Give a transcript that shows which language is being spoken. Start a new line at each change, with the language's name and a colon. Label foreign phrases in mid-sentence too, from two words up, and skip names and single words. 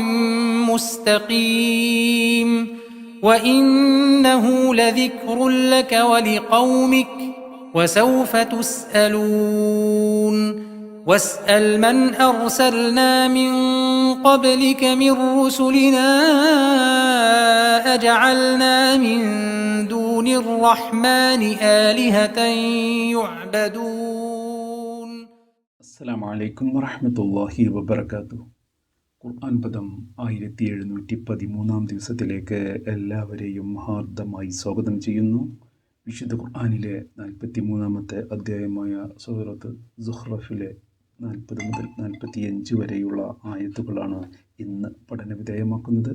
Arabic: مستقيم وإنه لذكر لك ولقومك وسوف تسألون واسأل من أرسلنا من قبلك من رسلنا أجعلنا من دون الرحمن آلهة يعبدون. السلام عليكم ورحمة الله وبركاته.
Malayalam: ഖുർആൻ പദം 1713 ദിവസത്തിലേക്ക് എല്ലാവരെയും ഹാർദമായി സ്വാഗതം ചെയ്യുന്നു. വിശുദ്ധ ഖുർആനിലെ 43-ാമത്തെ അധ്യായമായ സൂറത്ത് സുഖ്റഫിലെ 40 മുതൽ 45 വരെയുള്ള ആയത്തുകളാണ് ഇന്ന് പഠനവിധേയമാക്കുന്നത്.